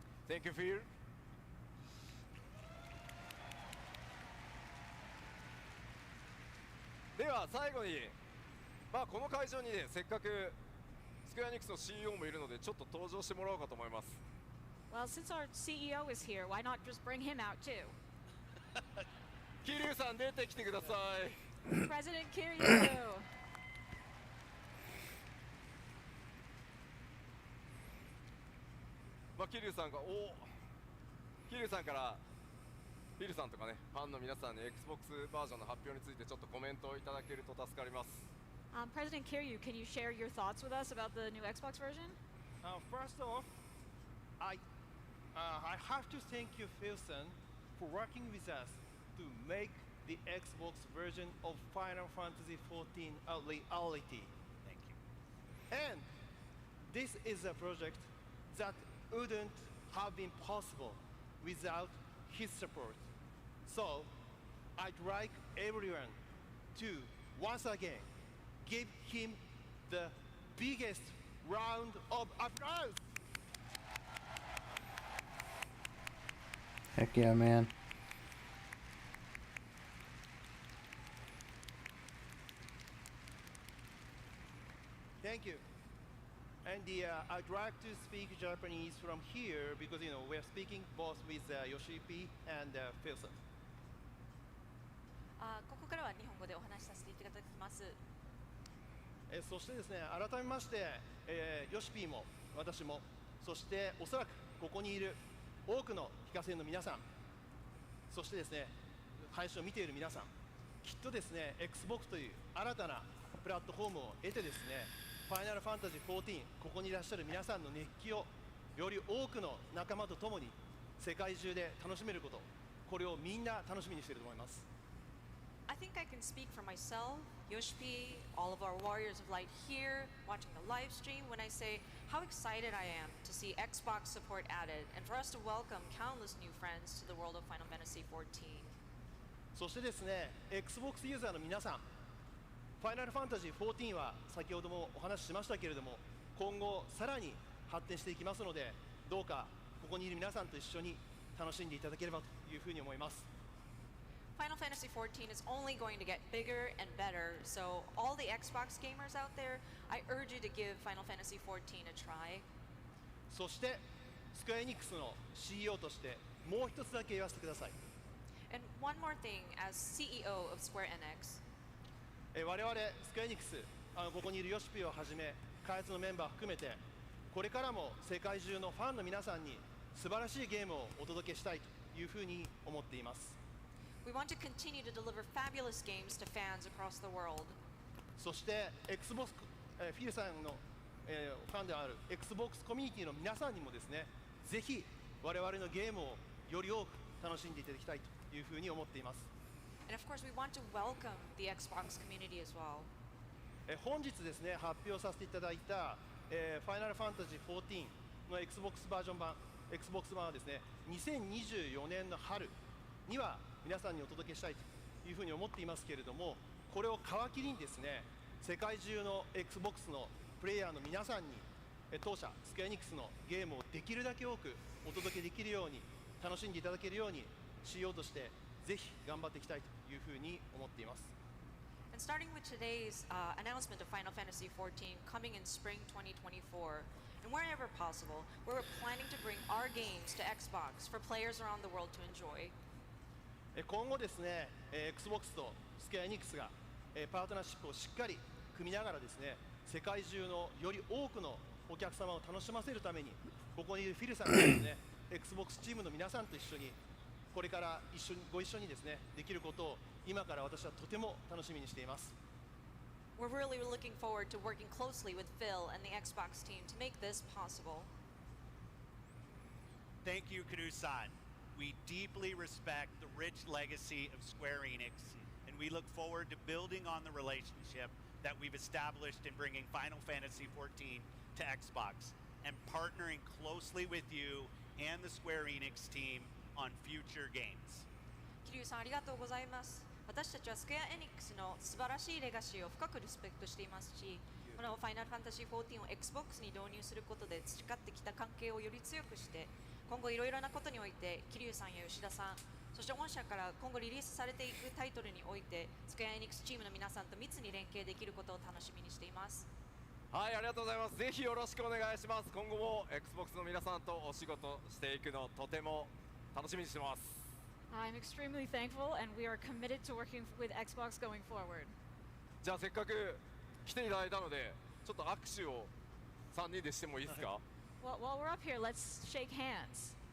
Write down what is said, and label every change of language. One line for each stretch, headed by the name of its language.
English: Thank you, Phil.
Japanese: では最後に、この会場にねせっかくスクエアニックスの CEO もいるのでちょっと登場してもらおうかと思います。
English: Well, since our CEO is here, why not just bring him out too?
Japanese: 桐生さん出てきてください。
English: President Kiryu!
Japanese: 桐生さんが桐生さんからフィルさんとかねファンの皆さんに Xbox バージョンの発表についてちょっとコメントをいただけると助かります。
English: President Kiryu, can you share your thoughts with us about the new Xbox version? First off, I have to thank you, Philson, for working with us to make the Xbox version of Final Fantasy XIV a reality. Thank you. And this is a project that wouldn't have been possible without his support. So, I'd like everyone to once again give him the biggest round of applause. Heck yeah, man. Thank you. And I'd like to speak Japanese from here because we're speaking both with Yoshi P and Philson.
Japanese: ここからは日本語でお話しさせていただきます。そしてですね、改めまして、ヨシピーも私も、そしておそらくここにいる多くの非課税の皆さん、そしてですね、配信を見ている皆さん、きっとですね、Xbox という新たなプラットフォームを得てですね、ファイナルファンタジー14、ここにいらっしゃる皆さんの熱気をより多くの仲間と共に世界中で楽しめること、これをみんな楽しみにしていると思います。
English: I think I can speak for myself, Yoshi, all of our Warriors of Light here, watching the live stream, when I say how excited I am to see Xbox support added and for us to welcome countless new friends to the world of Final Fantasy XIV.
Japanese: そしてですね、Xbox ユーザーの皆さん、ファイナルファンタジー14は先ほどもお話ししましたけれども、今後さらに発展していきますので、どうかここにいる皆さんと一緒に楽しんでいただければというふうに思います。
English: Final Fantasy XIV is only going to get bigger and better, so all the Xbox gamers out there, I urge you to give Final Fantasy XIV a try.
Japanese: そしてスクエアエニックスの CEO としてもう一つだけ言わせてください。
English: And one more thing, as CEO of Square Enix,
Japanese: 我々スクエアエニックス、ここにいるヨシピをはじめ開発のメンバー含めて、これからも世界中のファンの皆さんに素晴らしいゲームをお届けしたいというふうに思っています。
English: we want to continue to deliver fabulous games to fans across the world.
Japanese: そして Xbox、フィルさんの、ファンである Xbox コミュニティの皆さんにもですね、ぜひ我々のゲームをより多く楽しんでいただきたいというふうに思っています。
English: And of course, we want to welcome the Xbox community as well.
Japanese: 本日ですね、発表させていただいた、Final Fantasy XIV の Xbox バージョン版、Xbox 版はですね、2024年の春には皆さんにお届けしたいというふうに思っていますけれども、これを皮切りにですね、世界中の Xbox のプレイヤーの皆さんに当社スクエアエニックスのゲームをできるだけ多くお届けできるように、楽しんでいただけるように CEO としてぜひ頑張っていきたいというふうに思っています。
English: And starting with today's announcement of Final Fantasy XIV coming in spring 2024, and wherever possible, we're planning to bring our games to Xbox for players around the world to enjoy.
Japanese: 今後ですね、Xbox とスクエアエニックスがパートナーシップをしっかり組みながらですね、世界中のより多くのお客様を楽しませるために、ここにいるフィルさんがですね、Xbox チームの皆さんと一緒に、これからご一緒にですね、できることを今から私はとても楽しみにしています。
English: We're really looking forward to working closely with Phil and the Xbox team to make this possible. Thank you, Kanu-san. We deeply respect the rich legacy of Square Enix, and we look forward to building on the relationship that we've established in bringing Final Fantasy XIV to Xbox and partnering closely with you and the Square Enix team on future games.
Japanese: 桐生さんありがとうございます。私たちはスクエアエニックスの素晴らしいレガシーを深くリスペクトしていますし、このファイナルファンタジー14を Xbox に導入することで培ってきた関係をより強くして、今後いろいろなことにおいて桐生さんや吉田さん、そして御社から今後リリースされていくタイトルにおいてスクエアエニックスチームの皆さんと密に連携できることを楽しみにしています。はい、ありがとうございます。ぜひよろしくお願いします。今後も Xbox の皆さんとお仕事していくのとても楽しみにしてます。
English: I'm extremely thankful, and we are committed to working with Xbox going forward.
Japanese: じゃあせっかく来ていただいたので、ちょっと握手を3人でしてもいいですか？
English: Well, while we're up here, let's shake hands.